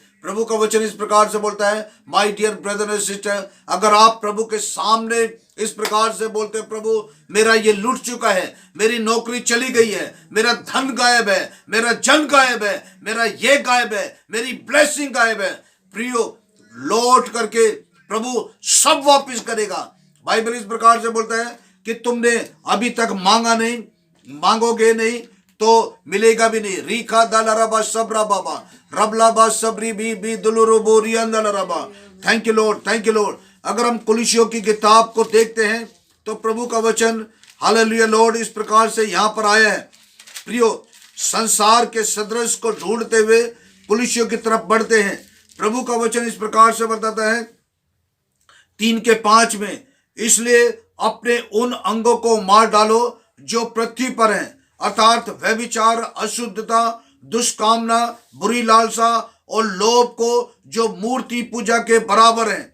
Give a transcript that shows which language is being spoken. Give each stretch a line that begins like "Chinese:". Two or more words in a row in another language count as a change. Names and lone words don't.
Hindi: प्रभु का वचन इस प्रकार से बोलता है,
English: my dear brother and sister,
Hindi: अगर आप प्रभु के सामने इस प्रकार से बोलते हैं, प्रभु मेरा ये लूट चुका है, मेरी नौकरी चली गई है, मेरा धन गायब है, मेरा जन गायब है, मेरा ये गायब है, मेरी ब्लेसिंग गायब है, प्रियो लौट करके प्रभु सब वापस करेगा। बाइबल इस प्रकार से बोलता है कि तुमने अभी तक मांगा नहीं, मांगोगे नहीं तो मिलेगा भी नहीं। रीखा दलरबा सबरा बाबा रबलाबा सबरी बी दुलुरु बोरियन दलरबा।
English: Thank you Lord, thank you Lord.
Hindi: अगर हम कुलिसियों की किताब को देखते हैं तो प्रभु का वचन
English: Hallelujah Lord
Hindi: इस प्रकार से यहाँ पर आया है। प्रियो, संसार के सदृश को ढूंढते हुए कुलिसियों की तरफ बढ़ते हैं। प्रभु का वचन इस प्रकार से बताता है 3:5 में, इसलिए अपने उन अंगों को मार डालो जो पृथ्वी पर हैं, अर्थात व्यभिचार, अशुद्धता, दुष्कामना, बुरी लालसा और लोभ को जो मूर्ति पूजा के बराबर हैं।